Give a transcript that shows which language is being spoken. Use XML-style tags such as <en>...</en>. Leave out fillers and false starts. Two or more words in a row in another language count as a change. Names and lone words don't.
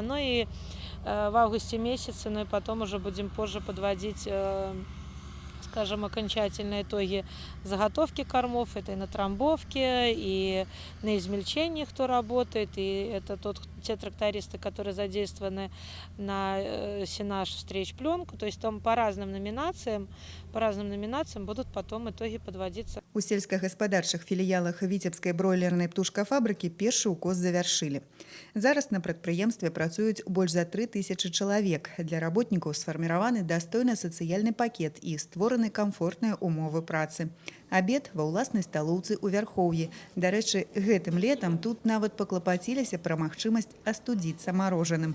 <ru>Ну и в августе месяце, ну и потом уже будем позже подводить, скажем, окончательные итоги заготовки кормов, это и на трамбовке, и на измельчении, кто работает, и это те трактористы, которые задействованы на сенаж встреч пленку, то есть там по разным номинациям будут потом итоги подводиться.</ru> <be>У сельскагаспадарчых філіялах Віцебскай бройлернай птушкафабрыкі першы укос завяршылі. Зараз на прадпрыемстве працуюць больш за 3000 чалавек. Для работнікаў сфарміраваны дастойны сацыяльны пакет і створаны камфортныя умовы працы. Абед ва ўласнай сталоўцы ў Вярхоўі. Дарэчы, гэтым летам тут нават паклапаціліся пра магчымасць астудзіцца марожаным.</be>